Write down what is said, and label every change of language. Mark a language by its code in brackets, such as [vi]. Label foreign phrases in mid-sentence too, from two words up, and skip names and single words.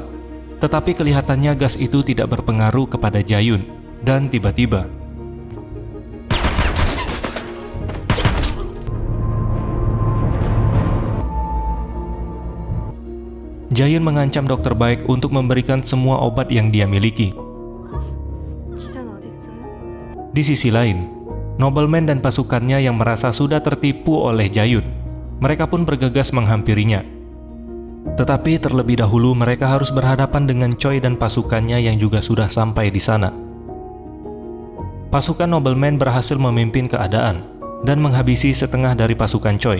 [id] Tetapi kelihatannya gas itu tidak berpengaruh kepada Jayun. Dan tiba-tiba Jayun mengancam Dr. Baek untuk memberikan semua obat yang dia miliki. [ko] 기자는 어디 있어요? [id] Di sisi lain, nobleman dan pasukannya yang merasa sudah tertipu oleh Jayun, mereka pun bergegas menghampirinya. Tetapi terlebih dahulu mereka harus berhadapan dengan Choi dan pasukannya yang juga sudah sampai di sana. Pasukan nobleman berhasil memimpin keadaan dan menghabisi setengah dari pasukan Choi.